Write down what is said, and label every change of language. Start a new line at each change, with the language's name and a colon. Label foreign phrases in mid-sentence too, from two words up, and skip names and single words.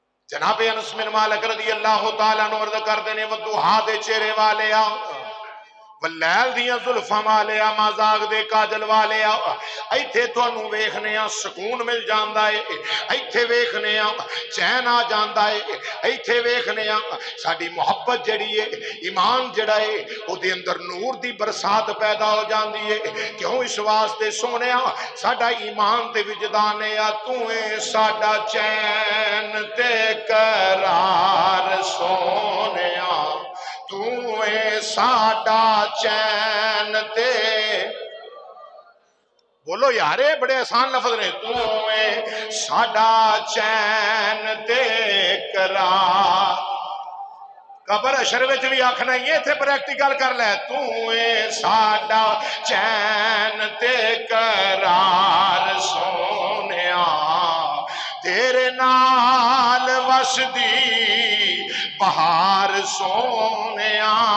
Punjabi: جناب انس بن مالک رضی اللہ تعالیٰ عنہ عرض کرتے نے وضحا دے چہرے والے آ واللیل دیاں زلفاں والے آ مازاغ دے کاجل والے آ ایتھے تانوں ویکھنے آ سکون مل جاندا ہے ایتھے ویکھنے آ چین آ جاندا ہے ایتھے ویکھنے آ ساڈی محبت جڑی ہے ایمان جڑا ہے او دے اندر نور دی برسات پیدا ہو جاندی ہے کیوں اس واسطے سونیا ساڈا ایمان تے وجدان ہے تو اے ساڈا چین تے قرار سونیا تو اے ساڈا چین تے بولو یارے بڑے آسان لفظ نے تو اے ساڈا چین تے قرار قبر اشر وچ بھی آکھنا ہی ہے پریکٹیکل کر لے تو اے ساڈا چین تے قرار سونیا تیرے نال وسدی بہار سونیا